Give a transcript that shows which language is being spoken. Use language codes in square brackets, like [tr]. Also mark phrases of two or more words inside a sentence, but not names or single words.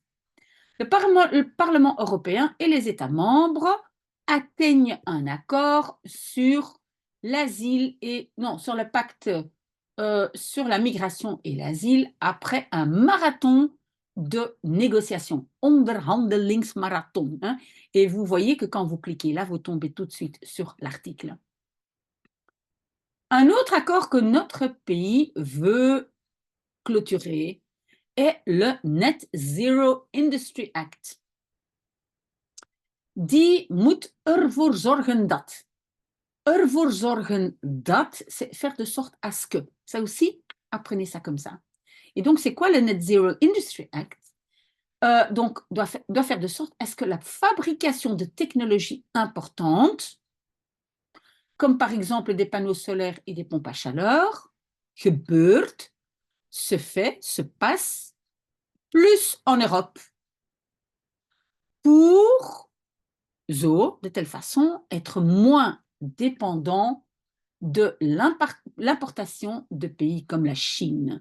[fr] Le Parlement européen et les États membres atteignent un accord sur l'asile et non, sur le pacte sur la migration et l'asile après un marathon de négociations, onderhandelingsmarathon. Hein, et vous voyez que quand vous cliquez là, vous tombez tout de suite sur l'article. Un autre accord que notre pays veut clôturer est le Net Zero Industry Act. [nl] Die moet ervoor zorgen dat. Ervoor zorgen dat, [fr] c'est faire de sorte à ce que. Ça aussi, apprenez ça comme ça. Et donc, c'est quoi le Net Zero Industry Act? Donc, doit faire de sorte à ce que la fabrication de technologies importantes, comme par exemple des panneaux solaires et des pompes à chaleur, gebeurt, se passe plus en Europe pour, de telle façon, être moins dépendant de l'importation de pays comme la Chine.